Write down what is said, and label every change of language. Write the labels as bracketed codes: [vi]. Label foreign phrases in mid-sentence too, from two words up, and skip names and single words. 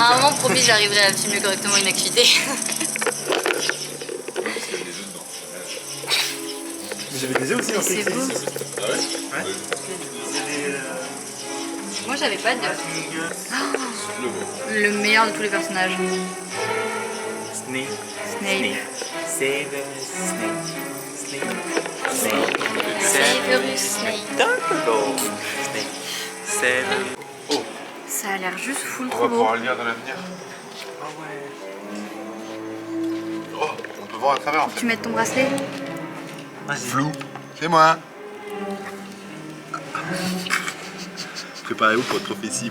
[fr] À un moment, promis, j'arriverai à filmer correctement une activité. Parce qu'il y a des œufs dedans. Mais j'avais des œufs aussi dans C'est Félix beau. Félicis. Ah ouais? Ouais. Moi, j'avais pas de. Le bon. Le meilleur de tous les personnages. Snape. Snape. Severus Snape. Snape. Severus Snape. Dumbledore. Snape. Severus. Oh, Ça a l'air juste full on trop va beau. pouvoir le lire dans l'avenir. Ah ouais. Oh, on peut voir à travers en fait. Tu mets ton bracelet. Vas-y. Flou, c'est moi. Préparez-vous pour votre prophétie.